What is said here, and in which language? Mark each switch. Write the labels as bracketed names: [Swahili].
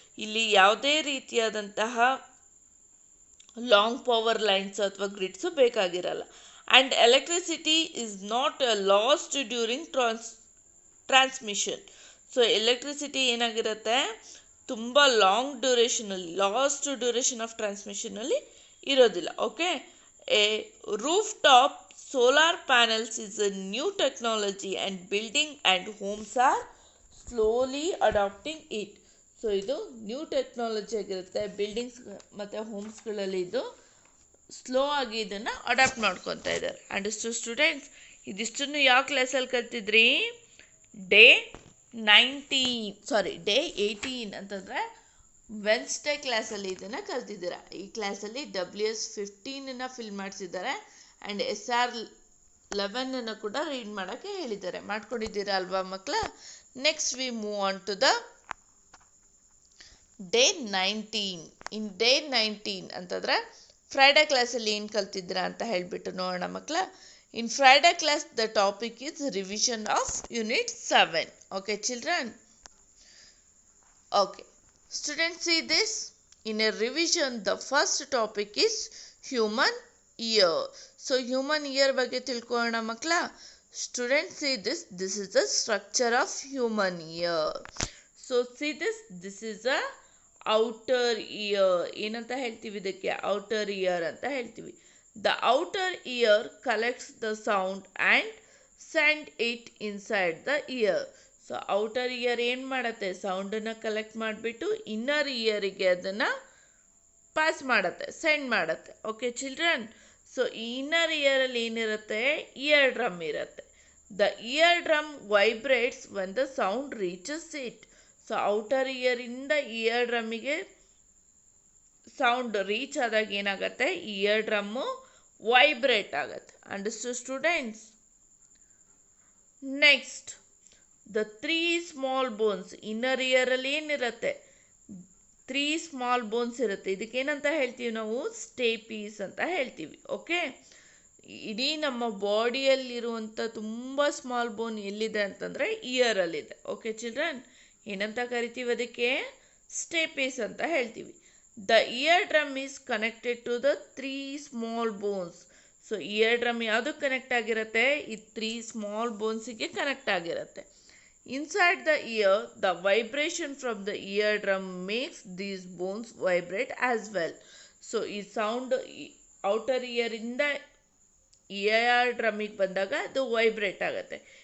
[Kannada] ಇಲ್ಲಿ ಯಾವುದೇ ರೀತಿಯಾದಂತಹ ಲಾಂಗ್ ಪವರ್ ಲೈನ್ಸ್ ಅಥವಾ ಗ್ರಿಡ್ಸು ಬೇಕಾಗಿರಲ್ಲ. [English] And electricity is not lost during transmission. [Kannada] So electricity ಏನಾಗಿರುತ್ತೆ, ತುಂಬ ಲಾಂಗ್ ಡ್ಯೂರೇಷನಲ್ಲಿ, ಲಾಸ್ಟ್ ಡ್ಯೂರೇಷನ್ ಆಫ್ ಟ್ರಾನ್ಸ್ಮಿಷನಲ್ಲಿ ಇರೋದಿಲ್ಲ. [English] Okay, a rooftop solar panels is a new technology and building and homes are slowly adopting it. [Kannada] So ಇದು new technology ಆಗಿರುತ್ತೆ. Buildings ಮತ್ತು ಹೋಮ್ಸ್ಗಳಲ್ಲಿ ಇದು slow ಆಗಿ ಇದನ್ನು adapt ಮಾಡ್ಕೊತಾ ಇದ್ದಾರೆ. [English] Understood students? [Kannada] ಇದಿಷ್ಟನ್ನು ಯಾವ ಕ್ಲಾಸಲ್ಲಿ ಕಲ್ತಿದ್ರಿ? ಡೇ 18 ಅಂತಂದರೆ ವೆನ್ಸ್ಡೇ ಕ್ಲಾಸಲ್ಲಿ ಇದನ್ನು ಕಲ್ತಿದ್ದೀರಾ. ಈ ಕ್ಲಾಸಲ್ಲಿ WS15 ಫಿಲ್ ಮಾಡಿಸಿದ್ದಾರೆ ಆ್ಯಂಡ್ SR11 ಕೂಡ ರೀಡ್ ಮಾಡೋಕ್ಕೆ ಹೇಳಿದ್ದಾರೆ. ಮಾಡ್ಕೊಂಡಿದ್ದೀರಾ ಅಲ್ವಾ ಮಕ್ಕಳ? [English] Next we move on to the day 19. [Kannada] In day 19 ಅಂತಂದರೆ ಫ್ರೈಡೇ ಕ್ಲಾಸಲ್ಲಿ ಏನು ಕಲ್ತಿದ್ದೀರಾ ಅಂತ ಹೇಳಿಬಿಟ್ಟು ನೋಡೋಣ ಮಕ್ಕಳ. [English] In Friday class the topic is revision of unit 7. Okay children? Okay students, see this. In a revision, the first topic is human ear. [Kannada] So human ear ಬಗ್ಗೆ ತಿಳ್ಕೊಳ್ಳೋಣ ಮಕ್ಕಳ. [English] Students, see this. This is the structure of human ear. So see this. This is a outer ear. [Kannada] ಏನಂತ ಹೇಳ್ತೀವಿ ಇದಕ್ಕೆ? outer ear ಅಂತ ಹೇಳ್ತೀವಿ. [English] The outer ear collects the sound and send it inside the ear. [Kannada] So outer year ಏನು ಮಾಡುತ್ತೆ? ಸೌಂಡನ್ನು collect ಮಾಡಿಬಿಟ್ಟು inner ಇಯರಿಗೆ ಅದನ್ನು pass ಮಾಡುತ್ತೆ, ಸೆಂಡ್ ಮಾಡುತ್ತೆ. [English] Okay children? [Kannada] ಸೊ ಈ ಇನ್ನರ್ ಇಯರಲ್ಲಿ ಏನಿರುತ್ತೆ? ಇಯರ್ ಡ್ರಮ್ ಇರುತ್ತೆ. [English] The ear drum vibrates when the sound reaches it. [Kannada] So outer ಇಯರಿಂದ year ಡ್ರಮ್ಮಿಗೆ sound reach ಆದಾಗ ಏನಾಗುತ್ತೆ? ಇಯರ್ ಡ್ರಮ್ಮು ವೈಬ್ರೇಟ್ ಆಗುತ್ತೆ. [English] Understood students? Next the 3 small bones. [Kannada] Inner ಇಯರಲ್ಲಿ ಏನಿರುತ್ತೆ? 3 small bones ಇರುತ್ತೆ. ಇದಕ್ಕೇನಂತ ಹೇಳ್ತೀವಿ ನಾವು? ಸ್ಟೇಪೀಸ್ ಅಂತ ಹೇಳ್ತೀವಿ. ಓಕೆ, ಇಡೀ ನಮ್ಮ ಬಾಡಿಯಲ್ಲಿರುವಂಥ ತುಂಬ ಸ್ಮಾಲ್ ಬೋನ್ ಎಲ್ಲಿದೆ ಅಂತಂದರೆ ಇಯರಲ್ಲಿದೆ. [English] Okay children? [Kannada] ಏನಂತ ಕರಿತೀವಿ ಅದಕ್ಕೆ? ಸ್ಟೇಪೀಸ್ ಅಂತ ಹೇಳ್ತೀವಿ. [English] The ear drum is connected to the 3 small bones. [Kannada] So here drum ಯಾವುದಕ್ಕೆ ಕನೆಕ್ಟ್ ಆಗಿರುತ್ತೆ? ಈ 3 ಸ್ಮಾಲ್ ಬೋನ್ಸಿಗೆ ಕನೆಕ್ಟ್ ಆಗಿರುತ್ತೆ. [English] Inside the ear, the vibration from the eardrum makes these bones vibrate as well. [Kannada] So ಈ ಸೌಂಡ್ ಔಟರ್ ಇಯರಿಂದ ಇಯರ್ ಡ್ರಮ್ಮಿಗೆ ಬಂದಾಗ ಅದು vibrate ಆಗುತ್ತೆ.